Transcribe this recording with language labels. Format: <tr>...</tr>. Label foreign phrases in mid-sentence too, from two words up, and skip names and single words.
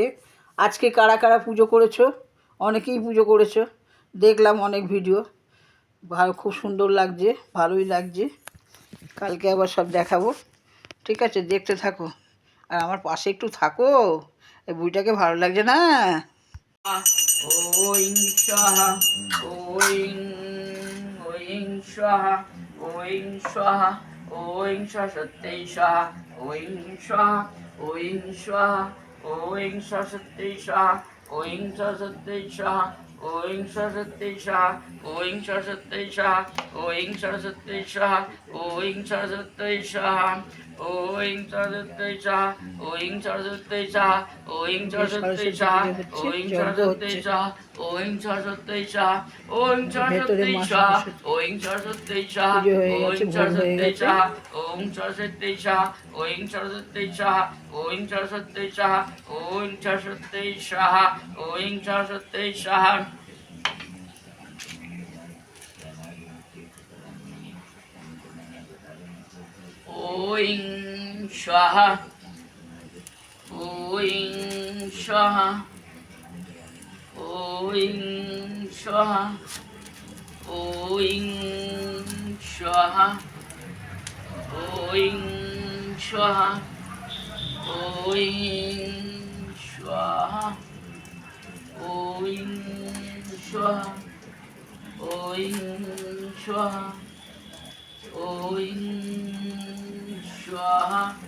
<bn>আজকে কারা কারা পুজো করেছো? অনেকেই পুজো করেছো, দেখলাম অনেক ভিডিও, ভালো, খুব সুন্দর লাগছে, ভালোই লাগছে। কালকে আবার সব দেখাবো, ঠিক আছে? দেখতে থাকো আর আমার পাশে একটু থাকো, এই বইটাকে ভালো লাগছে না?</bn> <sa>ওং স্বাহা, ওং ওং স্বাহা, ওং স্বাহা, ওং সরস্বতী স্বাহা, ওং স্বাহা, ওং স্বাহা, ওং সরস্বতী স্বাহা, ওং সরস্বতী স্বাহা, ওং সরস্বতী স্বাহা, ওং সরস্বতী স্বাহা, ওং সরস্বতী স্বাহা, ওং সরস্বতী স্বাহা, ওং সরস্বতী স্বাহা, ওং সরস্বতী স্বাহা, ওং সরস্বতী স্বাহা, ওং সরস্বতী স্বাহা, ওং সরস্বতী স্বাহা, ওং সরস্বতী স্বাহা, ওং সরস্বতী স্বাহা, ওং সরস্বতী স্বাহা, ওং সরস্বতী স্বাহা, ওং সরস্বতী স্বাহা, ওং সরস্বতী স্বাহা, ওং সরস্বতী স্বাহা, ওং সরস্বতী স্বাহা। ওং স্বাহা, ওং স্বাহা, ওং স্বাহা, ওং স্বাহা, ওং স্বাহা, ওং স্বাহা, ওং স্বাহা, ওং স্বাহা, ওং স্বাহা,</sa>